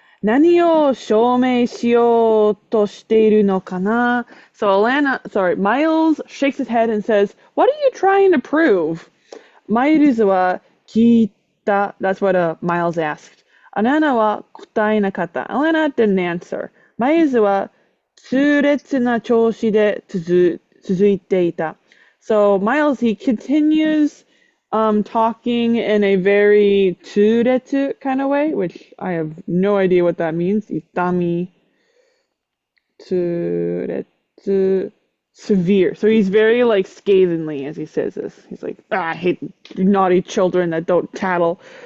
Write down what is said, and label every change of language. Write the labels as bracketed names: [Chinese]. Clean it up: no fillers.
[Japanese] 何を証明しようとしているのかな? [English] So Miles shakes his head and says, "What are you trying to prove?" [Japanese] マイルズは聞いた. [English] That's what Miles asked. [Japanese] アランナは答えなかった. [English] Alanna didn't answer. [Japanese] マイルズは痛烈な調子で続いていた. [English] So Miles, he continues talking in a very turetsu kind of way, which I have no idea what that means. Itami turetsu severe. So he's very like scathingly as he says this. He's like, I hate naughty children that don't tattle.